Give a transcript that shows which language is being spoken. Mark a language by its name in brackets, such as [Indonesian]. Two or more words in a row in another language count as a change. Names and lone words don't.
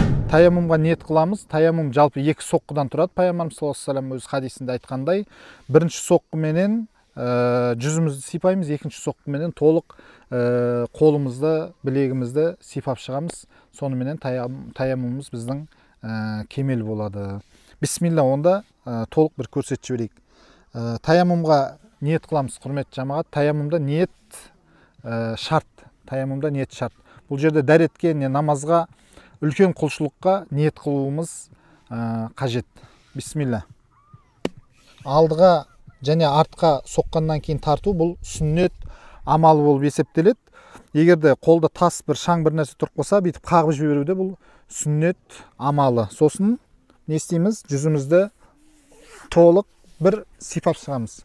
[Kyrgyz] таяммумга ниет кыламыз. Таяммум жалпы 2 соққыдан турат. Пайгамбарымыз [Arabic] صلى الله عليه وسلم [Kyrgyz] өз хадисинде айткандай, биринчи соққы менен жүзүмүздү сыйпайбыз, экинчи соққы менен толук колумузду, билегимизди сыйпап чыгабыз. Сону менен таяммумубуз биздин кемел болады. Бисмилла, онда толук бир көрсөтүп жиберейик. Таяммумга ниет кыламыз, курметтүү жамаат. Таяммумда ниет шарт. Таяммумда ниет шарт. Бул жерде даретке, намазга, үлкен кулчулукка ниет кылуубуз кажет. Бисмилла. [Kazakh] Алдыга және артқа соққаннан кейін тарту бұл сүннет амалы болып есептелет. Егерде қолда тас бір шаң бір нәрсе тұрып қалса, бүйтіп қағып жіберуде бұл сүннет амалы. Сосын не істейміз? Жүзімізді толық бір сипап шығамыз.